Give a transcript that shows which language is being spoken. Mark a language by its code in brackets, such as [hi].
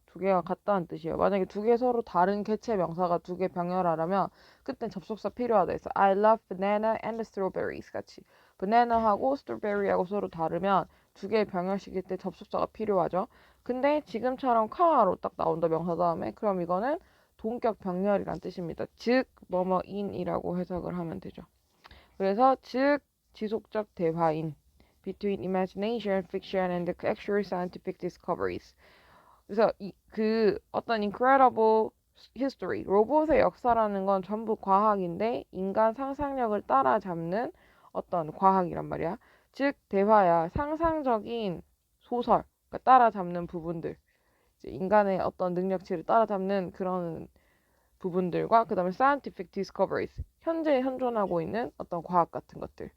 [ko] 두 개가 같다는 뜻이에요. 만약에 두 개 서로 다른 개체 명사가 두 개 병렬하려면 그땐 접속사 필요하다 해서 [en] I love banana and strawberries [ko] 같이 banana하고 strawberry하고 서로 다르면 두 개 병렬시킬 때 접속사가 필요하죠. 근데 지금처럼 커마로 딱 나온다 명사 다음에, 그럼 이거는 동격 병렬이란 뜻입니다. 즉 뭐뭐인이라고 해석을 하면 되죠. 그래서 즉 지속적 대화인 [en] between imagination, fiction, and the actual scientific discoveries. [ko] 그래서 그 어떤 [en] incredible history, [ko] 로봇의 역사라는 건 전부 과학인데 인간 상상력을 따라잡는 어떤 과학이란 말이야. 즉 대화야, 상상적인 소설, 그러니까 따라잡는 부분들, 이제 인간의 어떤 능력치를 따라잡는 그런 부분들과 그 다음에 [en] scientific discoveries, [ko] 현재 현존하고 있는 어떤 과학 같은 것들.